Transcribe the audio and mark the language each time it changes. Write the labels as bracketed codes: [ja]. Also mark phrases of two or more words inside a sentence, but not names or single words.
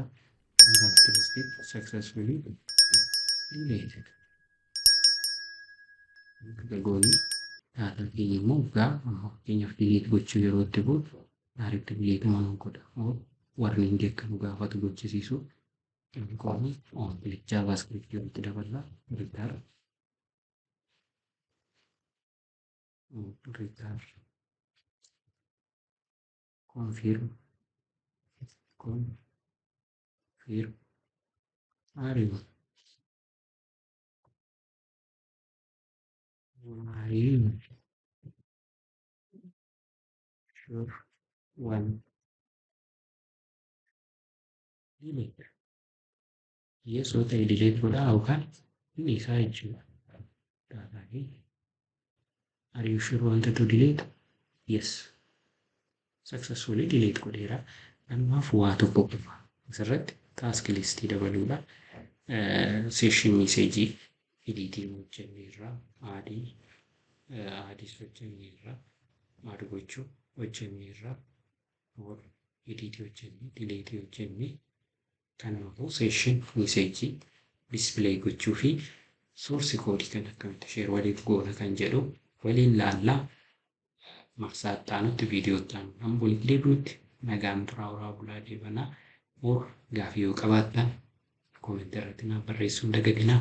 [en] Contact listed successfully deleted. [om] Gooni data keenya immoo fakkeenyaaf delete gochuu yeroo itti godhu [en] direct delete [om] mana godha. Warning akka nu gaafatu gochisiisu qoonni [en] on click javascript [om] itti dabala [en] return confirm are you sure when delete yes or delete [om] godha yookaan inni isaa jechuudha. [en] Are you sure wanted to delete? Yes. Successfully [om] delete godheera. Ammaaf waa tokko qofa. Asirratti task list dabaluudha. [en] Session message editing [om] hojjenneerra. Aadis hojjenneerra. Maal gochuu hojjenneerra. Edit hojjenne, delete hojjenne. Kanaafuu [en] session message display [om] gochuu fi [en] source code [om] kan akkamitti share waliif goona kan jedhu waliin laallaa. Marsaa itti viidiyoo itti aanu walitti deebi'utti nagaan xuraawuraa bulaa deebanaa. Gaaffii yoo qabaattan koomentii irratti naaf barreessuun dagatinaa.